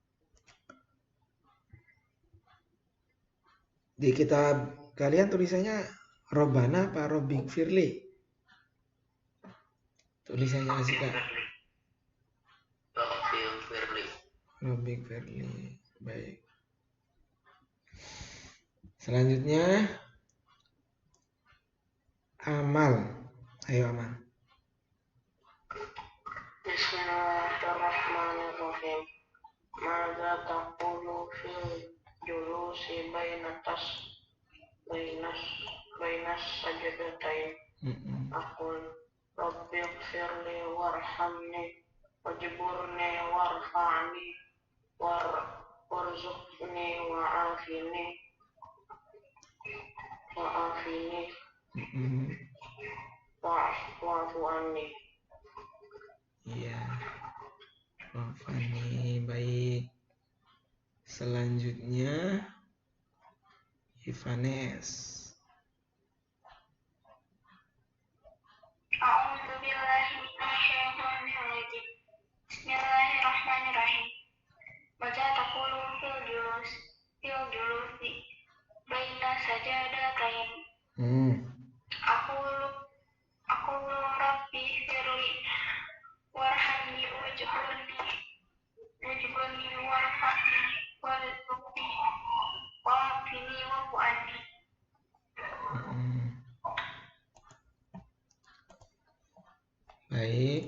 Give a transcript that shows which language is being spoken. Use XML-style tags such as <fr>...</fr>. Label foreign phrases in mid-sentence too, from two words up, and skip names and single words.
<id>Di kitab kalian tulisannya Robbana apa</id> <ar>رب اغفر لي?</ar> <id>Tulisannya Asika.</id> <ar>رب اغفر لي.</ar> <id>Baik. Selanjutnya Amal. Ayo Amal.</id> <ar>بسم الله الرحمن الرحيم. ماذا تقول في الجلوس بين السجدتين. أقول رب اغفر لي وارحمني واجبرني وارفعني وارزقني وعافني واعف عني.</ar> <id>Iya. Wafani. Baik. Selanjutnya Ivanes.</id> <ar>أعوذ بالله من الشيطان الرجيم. بسم الله الرحمن الرحيم. Baca تقول في الجلوس بين السجدتين. أقول رب اغفر لي وارحمني واجبرني وارفعني وارزقني وعافني واعف عني.</ar> <id>Baik.</id>